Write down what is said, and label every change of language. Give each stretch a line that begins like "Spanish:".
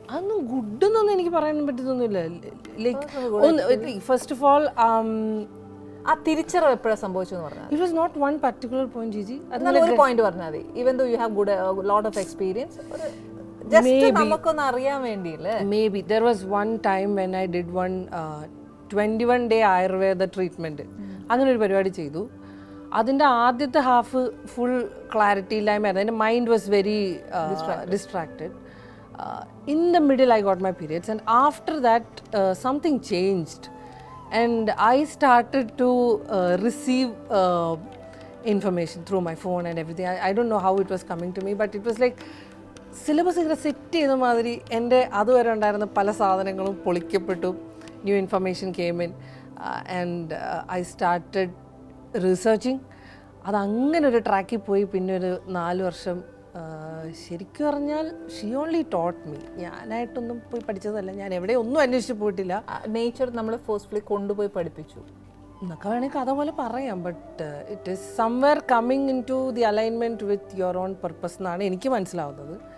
Malayalam: അതൊന്നും ഗുഡ് എന്നൊന്നും എനിക്ക് പറയാൻ പറ്റുന്നൊന്നുമില്ല.
English: like first of all
Malayalam: ആ തിരിച്ചറിവ് എപ്പോഴാണ് സംഭവിച്ചെന്ന് പറഞ്ഞാൽ
English: It was not one particular point ജിജി.
Malayalam: എന്നാലും ഒരു പോയിന്റ് പറഞ്ഞാൽ മതി.
English: even though you have good lot of experience, just
Malayalam: നമുക്കൊന്ന് അറിയാൻ വേണ്ടിയില്ലേ.
English: Maybe there was one time when I did one 21-day Ayurveda treatment.
Malayalam: അങ്ങനെ ഒരു പരിപാടി ചെയ്തു. അതിൻ്റെ ആദ്യത്തെ ഹാഫ് ഫുൾ ക്ലാരിറ്റി ഇല്ലായ്മയായിരുന്നു. എൻ്റെ
English: Mind was very distracted. In the middle I got my periods, and after that something changed. And I started to receive information through my phone and everything. I don't know how it was coming to me, but it was like
Malayalam: syllabus ഇങ്ങനെ set ചെയ്ത മാതിരി എൻ്റെ അതുവരെ ഉണ്ടായിരുന്ന പല സാധനങ്ങളും പൊളിക്കപ്പെട്ടു.
English: new information came in, and I started researching.
Malayalam: അത് അങ്ങനെ ഒരു ട്രാക്കിൽ പോയി. പിന്നെ ഒരു 4 വർഷം ശരിക്കും പറഞ്ഞാൽ
English: She only taught me.
Malayalam: ഞാനായിട്ടൊന്നും പോയി പഠിച്ചതല്ല, ഞാൻ എവിടെ ഒന്നും അന്വേഷിച്ച് പോയിട്ടില്ല. നേച്ചർ നമ്മളെ ഫോഴ്സ്ഫുള്ളി കൊണ്ടുപോയി പഠിപ്പിച്ചു എന്നൊക്കെ വേണമെങ്കിൽ കഥ പോലെ പറയാം.
English: but it is somewhere coming into the alignment with your own purpose
Malayalam: എന്നാണ് എനിക്ക് മനസ്സിലാവുന്നത്.